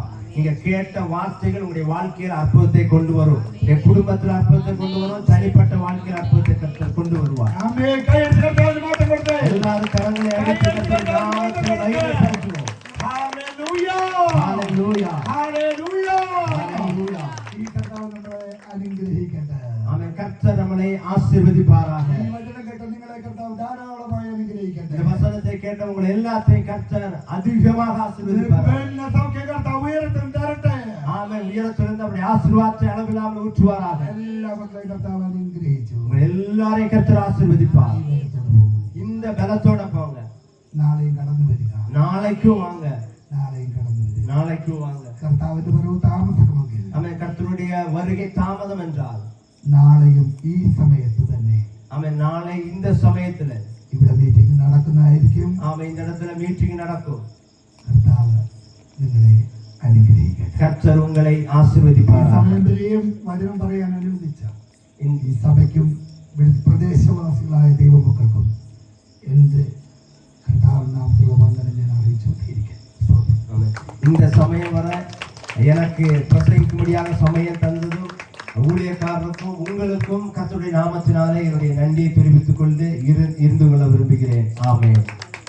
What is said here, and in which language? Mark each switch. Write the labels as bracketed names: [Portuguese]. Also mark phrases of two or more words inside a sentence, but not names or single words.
[Tamil] நீங்க கேட்ட வார்த்தைகள் உங்களுடைய வாழ்க்கையில் அற்புதத்தை கொண்டு வரும். உங்களுடைய குடும்பத்தில் அற்புதத்தை கொண்டு வரும். தனிப்பட்ட வாழ்க்கையில் அற்புதத்தை கர்த்தர் கொண்டு வருவார். ஆமென். கையெழுத்து கர்த்தருக்கு மாற்றம் கொடுத்து எல்லாரும் கரங்களை அடித்து கர்த்தர் நாமத்தை மகிமைப்படுத்துவோம். ஹalleluya. ஹalleluya. ஹalleluya. ஹalleluya. [Malayalam] ഈ കർത്താവ് നമ്മളെ അനുഗ്രഹിക്കട്ടെ. [Tamil] ஆமென். கர்த்தர் நம்மை ஆசீர்வதிப்பாராக. [Malayalam] ഈ വചനം കേട്ട നിങ്ങളെ കർത്താവ് ധാരാളമായി അനുഗ്രഹിക്കട്ടെ. [Tamil] இந்த வசனத்தை கேட்ட உங்களை எல்லாத்தையும் கர்த்தர் அதிகமாக ஆசீர்வதிப்பாராக. [Malayalam] പിന്നെ സൗഖ്യ കർത്താവ് ഉയരത്തിൽ തരട്ടെ. [Tamil] ஆமென். உயரத்திலிருந்து அவருடைய ஆசீர்வாதத்தை அளவில்லாமல் ஊற்றுவாராக. [Malayalam] എല്ലാ മക്കളെയും കർത്താവ് അനുഗ്രഹിച്ചു. [Tamil] உங்களை எல்லாரையும் கர்த்தர் ஆசீர்வதிப்பார். இந்த பலத்தோட போங்க. [Malayalam] നാളെയും കടന്നു വരിക. [Tamil] நாளைக்கும் வாங்க. [Malayalam] നാളെയും കടന്നു വരിക. [Tamil] நாளைக்கும் வாங்க. [Malayalam] കർത്താവിന്റെ വരവ് താമസമെങ്കിൽ [Tamil] ஆமென். கர்த்தருடைய வருகை தாமதம் என்றால் [Malayalam] നാളെയും ഈ സമയത്ത് തന്നെ [Tamil] ஆமென் நாளை இந்த சமயத்துல [Malayalam] ഇവിടെ മീറ്റിംഗ് നടക്കുന്നതായിരിക്കും. [Tamil] ஆமென் இந்த இடத்துல மீட்டிங் நடக்கும். [Malayalam] കർത്താവ് നിങ്ങളെ അനുഗ്രഹിക്കട്ടെ. [Tamil] கர்த்தர் உங்களை [Malayalam] ഈ [Tamil] ஆசீர்வதிப்பார். [Malayalam] സമയം വരെയും വചനം പറയാൻ അനുവദിച്ച [Tamil] இந்த [Malayalam] ഈ സഭയ്ക്കും പ്രദേശവാസികളായ ദൈവമക്കൾക്കും എൻ്റെ കർത്താവിൻ നാമത്തിലുള്ള വന്ദനം ഞാൻ അറിയിച്ചുകൊണ്ടിരിക്കുന്നു. [Tamil] ஆமென். இந்த சமயம் வர எனக்கு பிரசங்கிக்கும்படியாக சமயம் தந்ததும் ஊழியக்காரருக்கும் உங்களுக்கும் கர்த்தருடைய நாமத்தினாலே என்னுடைய நன்றியை தெரிவித்துக் கொண்டு இருந்து கொள்ள விரும்புகிறேன். ஆமென்.